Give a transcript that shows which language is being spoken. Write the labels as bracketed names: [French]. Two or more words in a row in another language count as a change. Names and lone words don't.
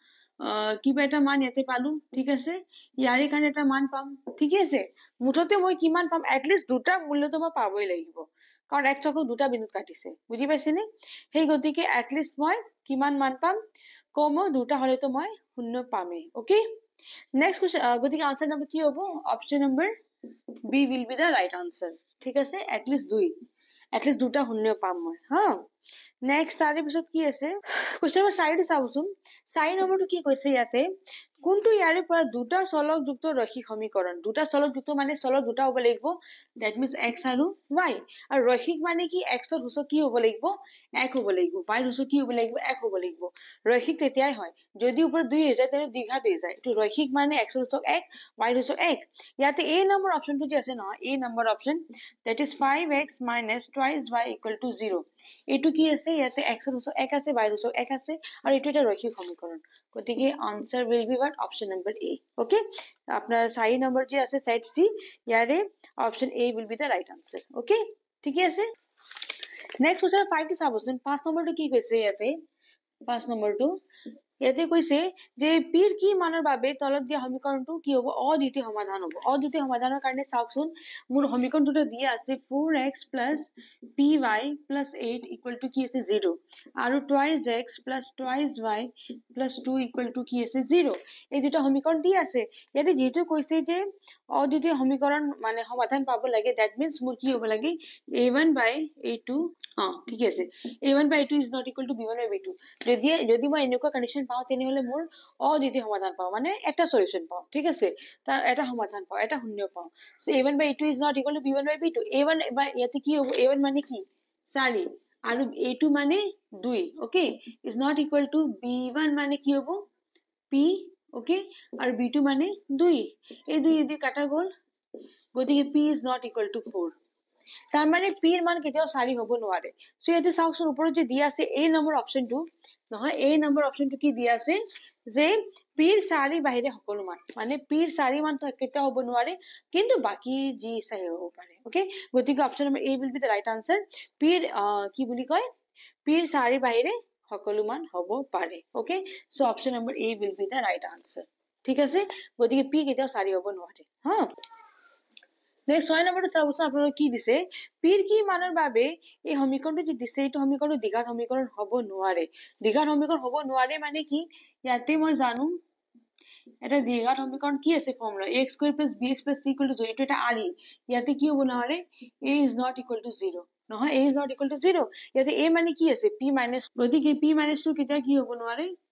[Assamese] কিবা এটা মান ইয়াতে পালো ঠিক আছে ইয়াৰে কাৰণে এটা মান পাম ঠিক আছে মুঠতে মই কিমান পাম [English] at least [Assamese] দুটা মূল্যটো মই পাবই লাগিব কাৰণ x অক্ষক দুটা বিন্দুত কাটিছে বুজি পাইছেনে সেই গতিকে [English] at least [Assamese] মই কিমান মান পাম কমো দুটা হলেতো মই শূন্য পামেই ওকে [English] next question [Assamese] গতিকে আনসার নম্বৰ কি হ'ব [English] option number B will be the right answer [Assamese] ঠিক আছে [English] at least [Assamese] দুটা শূন্য পাম মই হা নেক্সট তাৰে পিছত কি আছে [English] question number 4 [Assamese] টো চাওচোন 4 নম্বৰটো কি কৈছে ইয়াতে কোনটো ইয়াৰে পৰা দুটা চলক যুক্ত ৰৈখিক সমীকৰণ দুটা চলক যুক্ত মানে চলক দুটা হ'ব লাগিব [English] that means [Assamese] x আৰু y আৰু ৰৈখিক মানে কি x ৰ সূচক কি হ'ব লাগিব 1 হ'ব লাগিব y ৰ সূচক কি হ'ব লাগিব 1 হ'ব লাগিব ৰৈখিক তেতিয়াই হয় যদি ওপৰত 2 হৈ যায় তেনে দ্বিঘাত হৈ যায় এটো ৰৈখিক মানে x ৰ সূচক 1 y ৰ সূচক 1 ইয়াতে a নম্বৰ অপচনটো যে আছে নহয় a নম্বৰ অপচন [English] that is 5x - twice y = 0 [Assamese] এটো কি আছে ইয়াতে x ৰ সূচক 1 আছে y ৰ সূচক 1 আছে আৰু এটো এটা ৰৈখিক সমীকৰণ গতিকে আনসার [English] will be what option number a [Assamese] okay আপনার 4 নম্বৰ যে আছে সেট সি ইয়াৰে [English] option a will be the right answer okay [Assamese] ঠিকে আছে [English] next question 5 [Assamese] টো চাবচোন 5 নম্বৰটো কি কৈছে ইয়াতে 5 নম্বৰটো ইয়াতে কৈছে যে পিৰ কি মানৰ বাবে তলত দিয়া সমীকৰণটো কি হ'ব অদ্বিতীয় সমাধান হ'ব অদ্বিতীয় সমাধানৰ কাৰণে চাওকচোন মোৰ সমীকৰণটো দিয়া আছে 4x py 8 কি আছে 0 আৰু 2x 2y 2 কি আছে 0 এই দুটা সমীকৰণ দি আছে ইয়াতে যেটো কৈছে যে অদ্বিতীয় সমীকৰণ মানে সমাধান পাব লাগে [English] that means [Assamese] মোৰ কি হ'ব লাগে a1 a2 ঠিক আছে [English] a1 a2 is not equal to b1 b2 [Assamese] যদি মই এনেকুৱা কন্ডিশন পাও তেনে হলে মোৰ অদ্বিতীয় সমাধান পাও মানে একটা সলিউশন পাও ঠিক আছে তাৰ এটা সমাধান পাও এটা শূন্য পাও সো a1 [English] a2 is not equal to b1 b2 [Assamese] a1 ইয়াতে কি হ'ব a1 মানে কি 4 আৰু a2 মানে 2 ওকে [English] is not equal to b1 [Assamese] মানে কি হ'ব p ওকে আৰু b2 মানে 2 এই দুই যদি কাটা গল গতিকে [English] p is not equal to 4 [Assamese] তাৰ মানে p ৰ মান কেতিয়াও 4 হ'ব নোৱাৰে সো ইয়াতে চাওকচোন ওপৰত যে দিয়া আছে এই নম্বৰ অপচনটো নহয় এই নম্বৰ অপচনটো কি দিয়া আছে যে p ৰ 4 বাহিৰে সকলো মান মানে p ৰ 4 মান কেতিয়াও হ'ব নোৱাৰে কিন্তু বাকি যি চাই হ'ব পাৰে ওকে গতিকে [English] option number a will be the right answer [Assamese] p ৰ কি বুলি কয় p ৰ 4 বাহিৰে সকলো মান হ'ব পাৰে ওকে সো [English] option number a will be the right answer [Assamese] ঠিক আছে গতিকে p কেতিয়াও 4 হ'ব নোৱাৰে হা নেক্সট 6 নম্বৰটো চাবচোন আপোনালোকে কি দিছে পিৰ কি মানৰ বাবে এই সমীকৰণটো যে দিছে এইটো সমীকৰণটো দ্বিঘাত সমীকৰণ হ'ব নোৱাৰে দ্বিঘাত সমীকৰণ হ'ব নোৱাৰে মানে কি ইয়াতে মই জানো এটা দ্বিঘাত সমীকৰণ কি আছে ফৰ্মুলা ax² + bx + c = 0 এইটো এটা আৰি ইয়াতে কি হ'ব নোৱাৰে [English] a is not equal to 0 [Assamese] নহয় [English] a is not equal to 0 [Assamese] ইয়াতে a মানে কি আছে p - গতিকে p - 2 কেতিয়া কি হ'ব নোৱাৰে